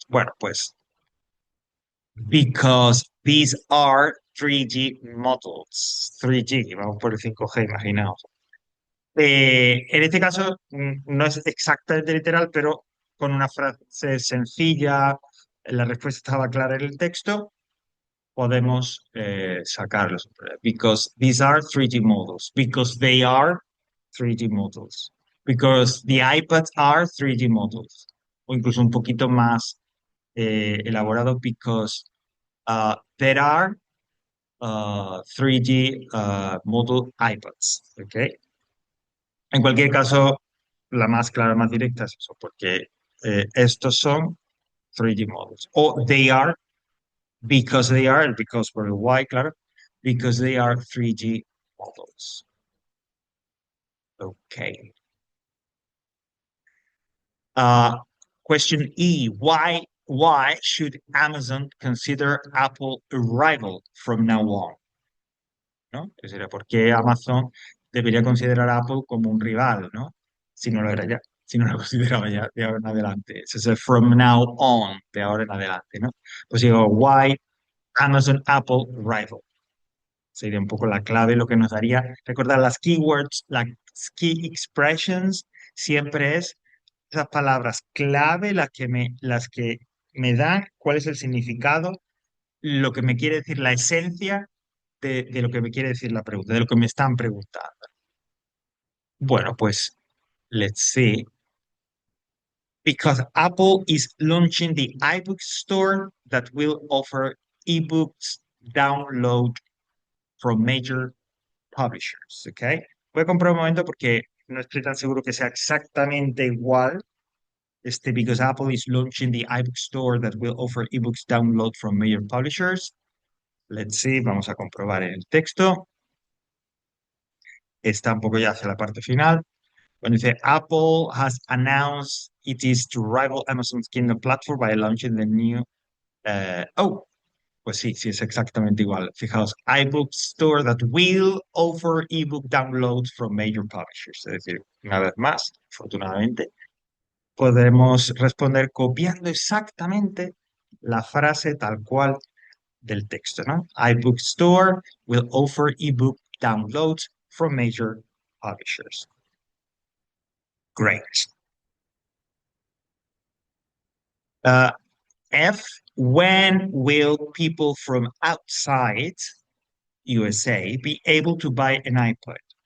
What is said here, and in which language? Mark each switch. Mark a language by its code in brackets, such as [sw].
[es] Bueno, pues [en] because these are 3G models. [es] 3G, vamos por el 5G, imaginaos. En este caso no es exactamente literal, pero con una frase sencilla, la respuesta estaba clara en el texto, podemos sacarlos. [en] Because these are 3D models. Because they are 3D models. Because the iPads are 3D models. [es] O incluso un poquito más elaborado. [en] Because there are 3D model iPads. [es] ¿Ok? En cualquier caso, la más clara, más directa es eso, porque estos son [en] 3D models. [es] O [en] they are, because [es] por el [en] why, [es] claro, [en] because they are 3D models. Okay. Uh, Question E, why should Amazon consider Apple a rival from now on? [es] ¿No? Es decir, ¿por qué Amazon debería considerar a Apple como un rival, ¿no? Si no lo era ya, si no lo consideraba ya de ahora en adelante. Ese es el [en] from now on, [es] de ahora en adelante, ¿no? Pues digo, [en] why Amazon Apple rival. [es] Sería un poco la clave, lo que nos daría. Recordar las keywords, las key expressions, siempre es esas palabras clave las que me dan cuál es el significado, lo que me quiere decir la esencia de lo que me quiere decir la pregunta, de lo que me están preguntando. Bueno, pues, [en] let's see. Because Apple is launching the iBook store that will offer ebooks download from major publishers, ¿ok? [es] Voy a comprar un momento porque no estoy tan seguro que sea exactamente igual. [en] Because Apple is launching the iBook store that will offer ebooks download from major publishers. Let's see, [es] vamos a comprobar en el texto. Está un poco ya hacia la parte final. Cuando dice [en] Apple has announced it is to rival Amazon's Kindle platform by launching the new. [es] Oh, pues sí, sí, es exactamente igual. Fijaos, [en] iBook Store that will offer ebook downloads from major publishers. [es] Es decir, una vez más, afortunadamente, podemos responder copiando exactamente la frase tal cual del texto, ¿no? [en] iBook Store will offer ebook downloads from major publishers. Great. Uh, F, when will people from outside USA be able to buy an iPod?